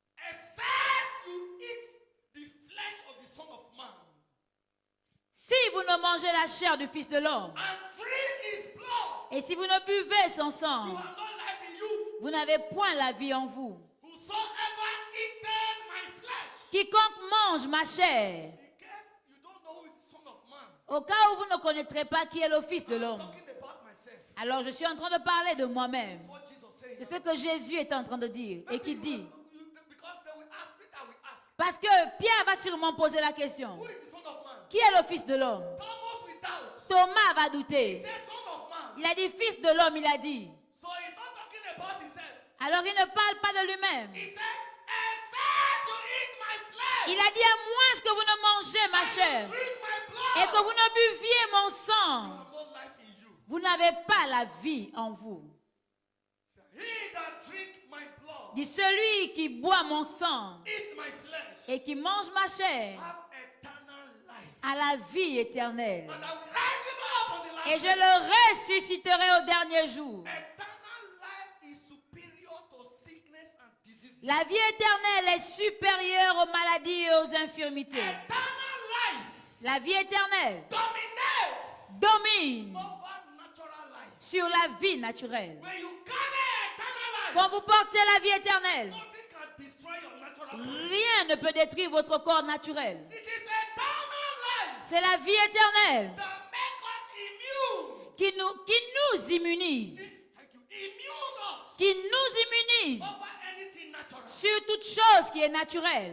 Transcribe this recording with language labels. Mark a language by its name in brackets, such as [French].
[English] except you eat the flesh of the Son of Man [French] Si vous ne mangez la chair du Fils de l'homme, [English] and drink his blood, [French] et si vous ne buvez son [English] you [French] sang, [English] have no life in you. [French] vous n'avez point la vie en vous. [English] Whosoever eateth my flesh, [French] Quiconque mange ma chair, [English] in case you don't know who is the Son of Man, [French] au cas où vous ne connaîtrez pas qui est le Fils de [English] I'm [French] l'homme, [English] talking about myself. [French] alors je suis en train de parler de moi-même. [English] That's what Jesus said. [French] C'est ce que Jésus est en train de dire et qui dit. [English] Because they will ask, Peter will ask, [French] Parce que Pierre va sûrement poser la question. [English] who is the Son of Man? [French] Qui est le Fils de l'homme? [English] Thomas will doubt. [French] Thomas va [English] He [French] douter. [English] said Son of Man. [French] Il a dit Fils de l'homme, il a dit. [English] So he's not talking about himself. [French] Alors il ne parle pas de lui-même. [English] He said, except you eat my flesh, [French] Il a dit à moins que vous ne mangez ma chair [English] drink my [French] et [English] blood, [French] que vous ne buviez mon [English] you [French] sang, [English] have no life in you. [French] vous n'avez pas la vie en vous. [English] He that drink my blood, [French] Dit celui qui boit mon sang [English] eat my flesh, [French] et qui mange ma chair [English] have eternal life. [French] a la vie éternelle. [English] And I will raise him up on the last [French] Et je [English] day. [French] le ressusciterai au dernier jour. [English] Eternal life is superior to sickness and disease. [French] La vie éternelle est supérieure aux maladies et aux infirmités. [English] Eternal life [French] La vie éternelle [English] dominates [French] domine [English] over natural life. [French] sur la vie naturelle. [English] When you carry eternal life, [French] Quand vous portez la vie éternelle, [English] nothing can destroy your natural life. [French] rien ne peut détruire votre corps naturel. [English] It is eternal life [French] C'est la vie éternelle [English] that makes us immune. [French] qui nous immunise, [English] Thank you. Immune us [French] qui nous immunise [English] over anything natural. [French] sur toute chose qui est naturelle.